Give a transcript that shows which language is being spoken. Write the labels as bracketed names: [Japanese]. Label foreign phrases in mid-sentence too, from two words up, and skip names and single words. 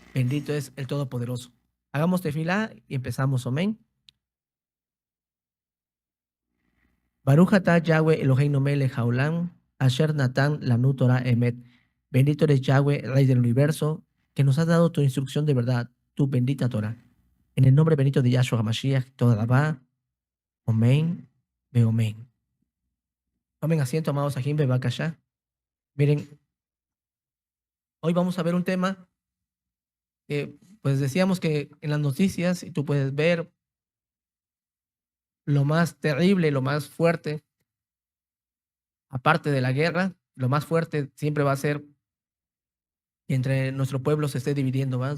[Spanish] Bendito es el Todopoderoso. Hagamos tefilá y empezamos. Amén. [Hebrew] ברוך אתה יהוה אלהינו מלך העולם אשר נתן לנו תורה אמת. [Spanish] Bendito eres Yahweh, Rey del universo, que nos has dado tu instrucción de verdad, tu bendita Torah. En el nombre bendito de Yahshua HaMashiach, toda va. Amén. Ve amén. Tomen asiento, amados [Hebrew] אחים בבקשה. [Spanish] Miren, hoy vamos a ver un tema que, pues decíamos que en las noticias, y tú puedes ver lo más terrible, lo más fuerte, aparte de la guerra, lo más fuerte siempre va a ser que entre nuestro pueblo se esté dividiendo, ¿va?